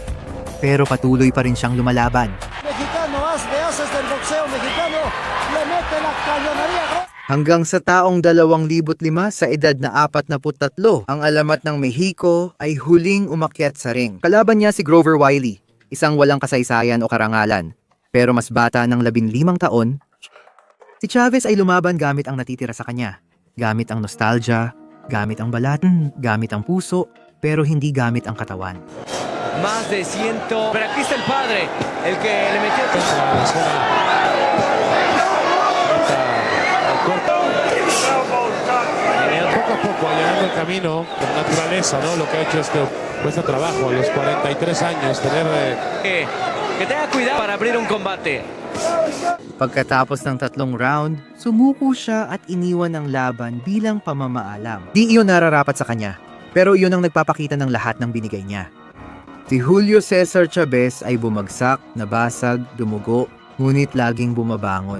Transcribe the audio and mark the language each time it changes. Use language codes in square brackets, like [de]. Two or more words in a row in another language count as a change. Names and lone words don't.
[tl] Pero patuloy pa rin siyang lumalaban. Hanggang sa taong 2005 sa edad na 43, ang alamat ng Mexico ay huling umakyat sa ring. Kalaban niya si Grover Wiley, isang walang kasaysayan o karangalan. Pero mas bata ng 15 taon, si Chavez ay lumaban gamit ang natitira sa kanya. Gamit ang nostalgia, gamit ang balat, gamit ang puso, pero hindi gamit ang katawan. [es] Más de 100. Pero aquí está el padre, el que le metió Poco a poco, allanando el camino con naturaleza, ¿no? Lo que ha hecho cuesta trabajo a los 43 años tener que tenga cuidado para abrir un combate. [tl] Pagkatapos ng 3 round, sumuko siya at iniwan ang laban bilang pamamaalam. Di iyon nararapat sa kanya, pero iyon ang nagpapakita ng lahat ng binigay niya. Si Julio Cesar Chavez ay bumagsak, nabasag, dumugo, ngunit laging bumabangon.